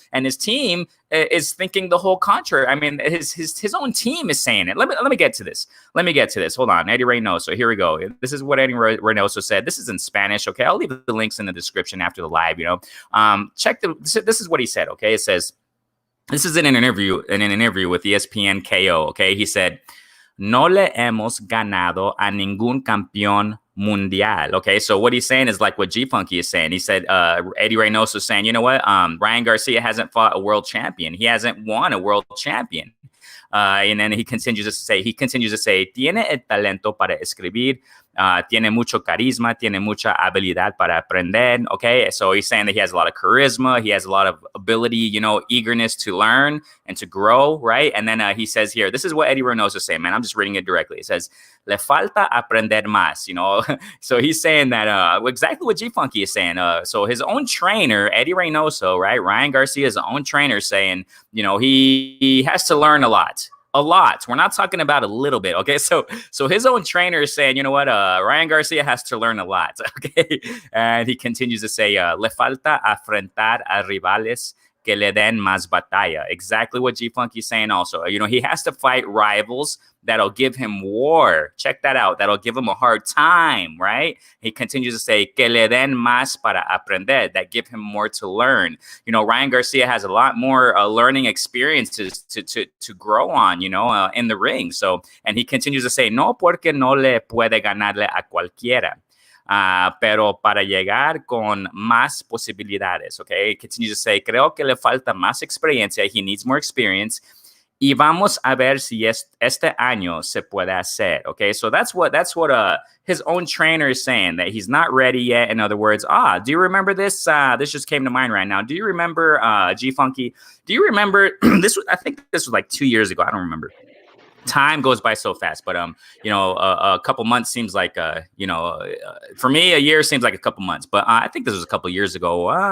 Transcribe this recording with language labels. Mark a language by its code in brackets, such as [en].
[en] And his team is thinking the whole contrary. I mean, his own team is saying it. Let me get to this. Hold on. Eddie Reynoso. Here we go. This is what Eddie Reynoso said. This is in Spanish. Okay. I'll leave the links in the description after the live, this is what he said. Okay. It says, this is in an interview with ESPN KO. Okay. He said, [es] "No le hemos ganado a ningún campeón mundial." [en] Okay, so what he's saying is like what GFunky is saying. He said, Eddie Reynoso is saying, you know what? Ryan Garcia hasn't fought a world champion. He hasn't won a world champion. And then he continues to say, [es] "Tiene el talento para escribir, tiene mucho carisma, tiene mucha habilidad para aprender." [en] Okay, so he's saying that he has a lot of charisma, he has a lot of ability, eagerness to learn and to grow, right? And then he says here, this is what Eddie Reynoso is saying, man. I'm just reading it directly. It says, [es] "Le falta aprender más." [en] So he's saying that exactly what GFunky is saying. So his own trainer, Eddie Reynoso, right? Ryan Garcia's own trainer, saying, he has to learn a lot. a lot. We're not talking about a little bit. Okay, so his own trainer is saying, you know what, Ryan Garcia has to learn a lot. Okay, and he continues to say, [es] le falta afrontar a rivales que le den más batalla. [en] Exactly what GFunky is saying also. You know, he has to fight rivals that'll give him war. Check that out. That'll give him a hard time, right? He continues to say, [es] que le den más para aprender, [en] that give him more to learn. You know, Ryan Garcia has a lot more learning experiences to grow on, you know, in the ring. So, and he continues to say, [es] no porque no le puede ganarle a cualquiera. Pero para llegar con más posibilidades, okay? [en] He continues to say, [es] creo que le falta más experiencia. [en] He needs more experience. [es] Y vamos a ver si este año se puede hacer, okay? [en] So that's what his own trainer is saying, that he's not ready yet. In other words, do you remember this? This just came to mind right now. Do you remember GFunky? Do you remember this? I think this was like 2 years ago. I don't remember. Time goes by so fast, but you know, a couple months seems like you know, for me a year seems like a couple months, but I think this was a couple years ago.